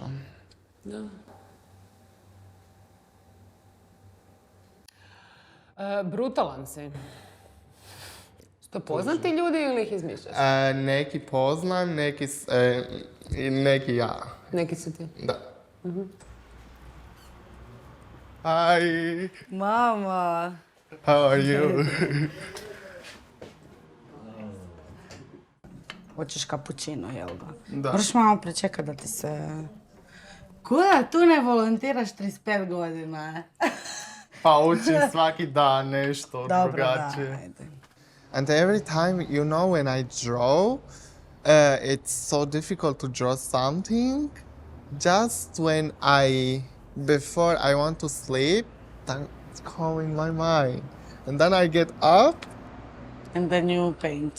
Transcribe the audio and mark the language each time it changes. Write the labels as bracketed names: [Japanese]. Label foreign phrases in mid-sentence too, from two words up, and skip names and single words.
[Serbian] Da. Brutalan si. Su to poznati ljudi ili ih izmišljaš? Neki poznam, neki ja. Neki su ti? Da. [English] Hi. Mama. How are you? [Serbian] Hoćeš kapućino, jel ga? Da. Moraš malo pričekat da ti se... Kuda, tu ne volontiraš 35 godina? Pa učim svaki dan nešto drugačije. ajde. [English] And every time, you know, when I draw, it's so difficult to draw something. Just when before I want to sleep, that's calling my mind. And then I get up. And then you paint.